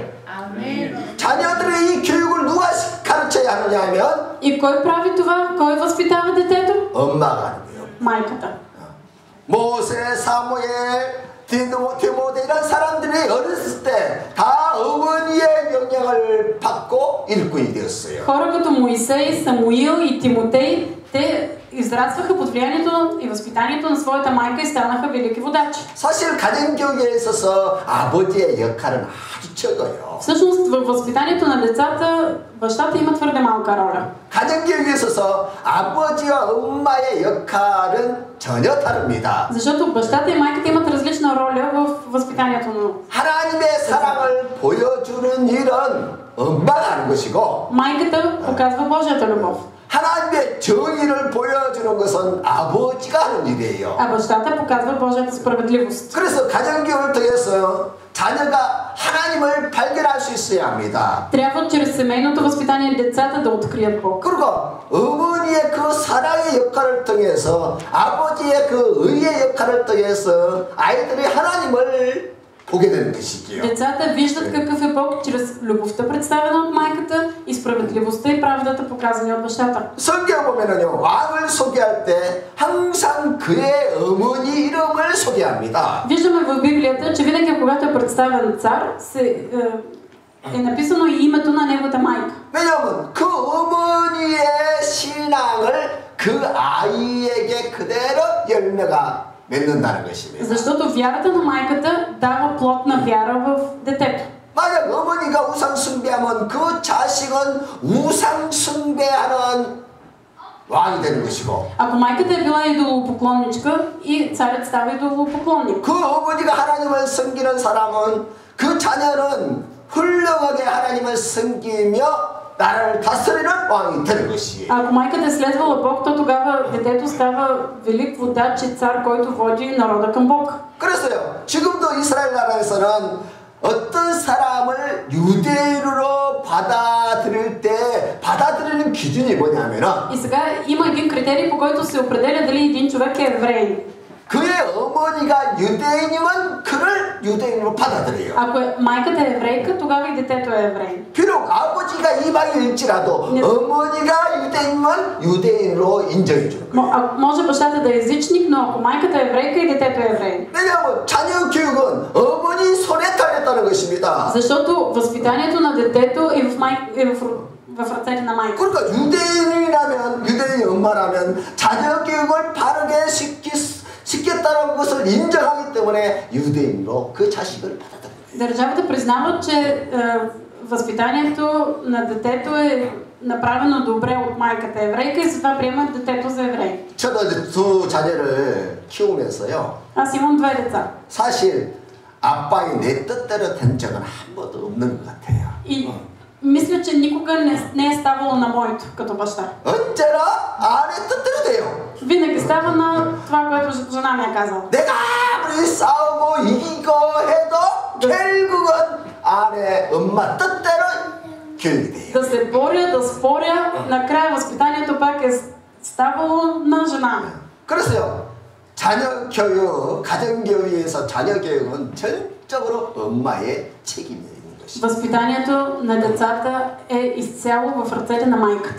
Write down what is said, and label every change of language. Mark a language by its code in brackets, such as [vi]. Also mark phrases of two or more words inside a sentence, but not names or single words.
[ko] 자녀들의 이 교육을 누가 가르쳐야 하느냐 하면 [bg] И кой прави това? Кой възпитава детето? [ko] 엄마가 하는 거예요. [bg] Майката. [ko] 모세, 사무엘, 디모데 이런 사람들이 어렸을 때 다 어머니의 명령을 받고 일꾼이 되었어요. [bg] Хора като Моисей, Самуил и Тимотей, те израстваха под влиянието и възпитанието на своята майка и станаха велики водачи. [ko] 사실 가정교육에 있어서 아버지의 역할은 아주 적어요. [bg] Всъщност във възпитанието на децата бащата има твърде малка роля. [ko] 가정교육에 있어서 아버지와 엄마의 역할은 전혀 다릅니다. [bg] Защото бащата и майката имат различна роля в възпитанието на [ko] 하나님의 사랑을 보여주는 일은 엄마가 하는 것이고 [bg] майката показва Божията любов. [ko] 하나님의 정의를 보여주는 것은 아버지가 하는 일이에요. [bg] А бащата показва Божията справедливост. [ko] 그래서 가정교육을 통해서 자녀가 하나님을 발견할 수 있어야 합니다. [bg] Трябва чрез семейното възпитание децата да открият Бог. [ko] 그리고 어머니의 그 사랑의 역할을 통해서 아버지의 그 의의 역할을 통해서 아이들이 하나님을 보게 되는 것이지요. [bg] Децата виждат какъв е Бог чрез любовта, представена от майката, и справедливостта и правдата, показани от бащата. [ko] 성경 보면은요, 왕을 소개할 때 항상 그의 어머니 이름을 소개합니다. [bg] Виждаме в Библията, че винаги когато е представен цар, е написано и името на неговата майка. [ko] 왜냐하면 그 어머니의 신앙을 그 아이에게 그대로 열매가 맺는다는 것입니다. [bg] Защото вярата на майката дава плод на вяра в детето. [ko] 만약 어머니가 우상 숭배하면 그 자식은 우상 숭배하는 왕이 되는 것이고, [bg] Ако майката е била идолопоклонничка, и царят става идолопоклонник. [ko] 그 어머니가 하나님을 섬기는 사람은 그 자녀는 훌륭하게 하나님을 섬기며 나라를 다스리는 왕이 되는 것이에요. [bg] Ако майката е следвала Бог, то тогава детето става велик водач и цар, който води народа към Бог. [ko] 그래서요, 지금도 이스라엘 나라에서는 어떤 사람을 유대인으로 받아들일 때 받아들이는 기준이 뭐냐면은, [bg] И сега има един критерий, по който се определя дали един човек е евреин. [ko] 그의 어머니가 유대인이면 그를 유대인으로 받아들여요. [bg] Ако майката е еврейка, тогава и детето е евреин. [ko] 비록 아버지가 이방인일지라도 어머니가 유대인이면 유대인으로 인정해 주는 거예요. [bg] Може бащата да е езичник, но ако майката е еврейка, и детето е евреин. [ko] 왜냐하면 자녀 교육은 어머니 손에 달렸다는 것입니다. [bg] Защото възпитанието на детето е в ръцете на майка. [ko] 그러니까 유대인이 엄마라면 자녀 교육을 바르게 시켰다는 것을 인정하기 때문에 유대인으로 그 자식을 받아들여요. [bg] Държавата признава, че възпитанието на детето е направено добре от майката еврейка и затова приемат детето за еврей. [ko] 저도 두 자녀를 키우면서요. [bg] Аз имам две деца. [ko] 사실 아빠의 내 뜻대로 된 적은 한 번도 없는 것 같아요. [bg] И мисля, че никога не е ставало на моето като баща. [ko] 언제나 아내 뜻대로 돼요. [bg] Винаги става на това, което жена ми е казала. [ko] 내가 아무리 싸우고 이기고 해도 결국은 아내 엄마 뜻대로 교육이 돼요. [bg] Да се боря, да споря, накрая възпитанието пак е ставало на жена ми. [ko] 그래서요, 자녀 교육, 가정 교육에서 자녀 교육은 전적으로 엄마의 책임이에요. [bg] Възпитанието на децата е изцяло в ръцете на майката.